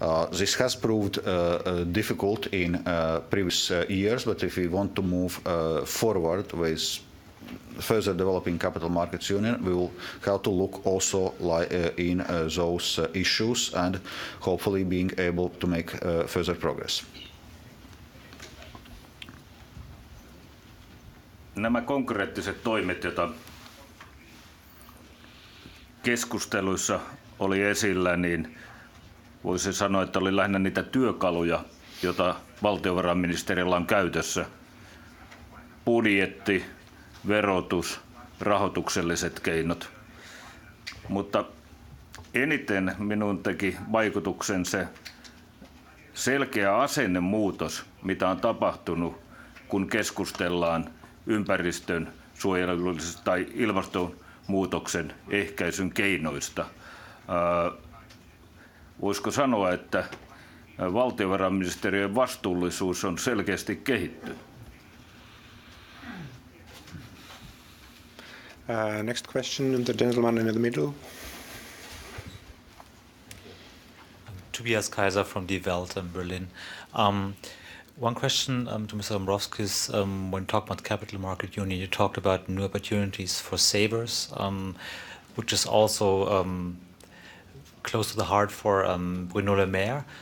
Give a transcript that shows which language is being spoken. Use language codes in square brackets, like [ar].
[en] This has proved difficult in previous years, but if we want to move forward with further developing Capital Markets Union, we will have to look also in those issues and hopefully being able to make further progress. [fi] Nämä konkreettiset toimet, joita keskusteluissa oli esillä, niin voisi sanoa, että oli lähinnä niitä työkaluja, joita valtiovarainministerillä on käytössä. Budjetti, verotus, rahoitukselliset keinot. Mutta eniten minun teki vaikutuksen se selkeä asennemuutos, mitä on tapahtunut, kun keskustellaan ympäristön suojelusta tai ilmastonmuutoksen ehkäisyn keinoista. Voisiko sanoa, että valtiovarainministeriön vastuullisuus on selkeästi kehittynyt? [en] Next question, the gentleman in the middle. Tobias Kaiser from Die Welt in Berlin. One question to Mr. Dombrovskis. When talking about the Capital Market Union, you talked about new opportunities for savers, which is also close to the heart for Bruno Le Maire.